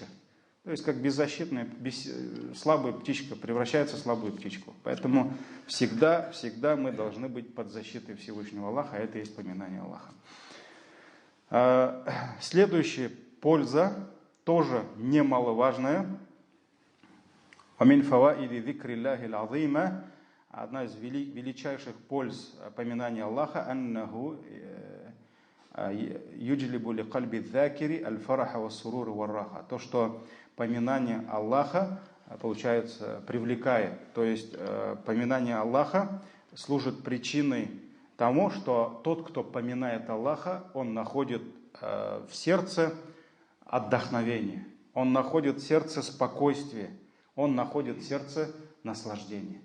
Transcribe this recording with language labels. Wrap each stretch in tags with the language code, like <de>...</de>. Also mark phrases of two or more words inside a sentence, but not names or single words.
<ru>То есть как беззащитная, слабая птичка превращается в слабую птичку. Поэтому всегда мы должны быть под защитой Всевышнего Аллаха, а это и есть поминание Аллаха. Следующая польза, тоже немаловажная.</ru> <ar>من فوائد ذكر الله العظيمة.</ar> <ru>Одна из величайших польз поминания Аллаха,</ru> <ar>أنه يجلب لقلب الذاكر الفرح والسرور والراحة.</ar> <ru>То, что поминание Аллаха, получается, привлекает. То есть поминание Аллаха служит причиной тому, что тот, кто поминает Аллаха, он находит в сердце отдохновение, он находит в сердце спокойствие, он находит в сердце наслаждение.</ru>